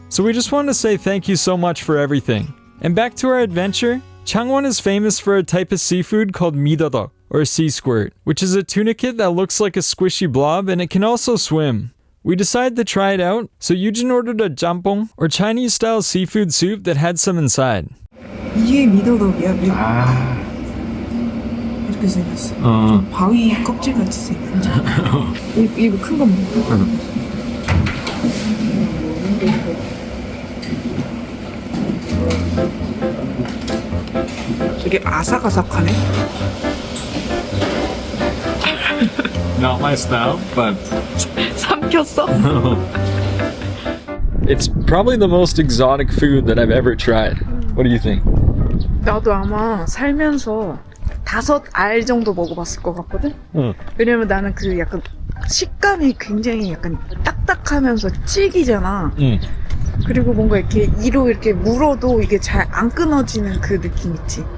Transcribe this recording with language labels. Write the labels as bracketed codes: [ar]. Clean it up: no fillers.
[en] So we just want to say thank you so much for everything. And back to our adventure, Changwon is famous for a type of seafood called Mideodeok, or sea squirt, which is a tunicate that looks like a squishy blob and it can also swim. We decided to try it out, so Yujin ordered a jampong, or Chinese-style seafood soup that had some inside. [ko] 이게 미더덕이야. 이렇게 생겼어. 좀 바위 껍질 같이 생겼죠. 이거 큰 거 먹어. 되게 아삭아삭하네. [en] Not my style, but [ko] 삼켰어? [en] it's probably the most exotic food that I've ever tried. What do you think? [ko] 나도 아마 살면서 5알 정도 먹어봤을 것 같거든? 왜냐면 나는 그 약간 식감이 굉장히 약간 딱딱하면서 질기잖아. 그리고 뭔가 이렇게 이로 이렇게 물어도 이게 잘 안 끊어지는 그 느낌 있지.